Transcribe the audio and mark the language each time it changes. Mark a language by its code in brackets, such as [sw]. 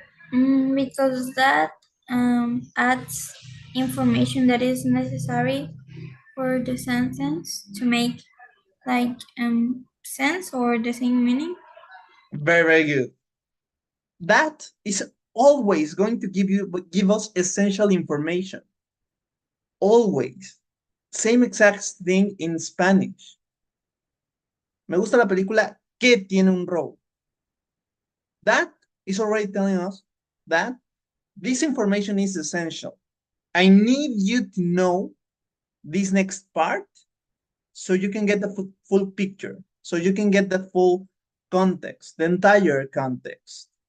[en] Because that adds information that is necessary for the sentence to make like sense or the same meaning. Very, very good. That is always going to give us essential information. Always. Same exact thing in Spanish. [es] Me gusta la película que tiene un robo. [en] That is already telling us that this information is essential. I need you to know this next part so you can get the full picture, so you can get the full context, the entire context.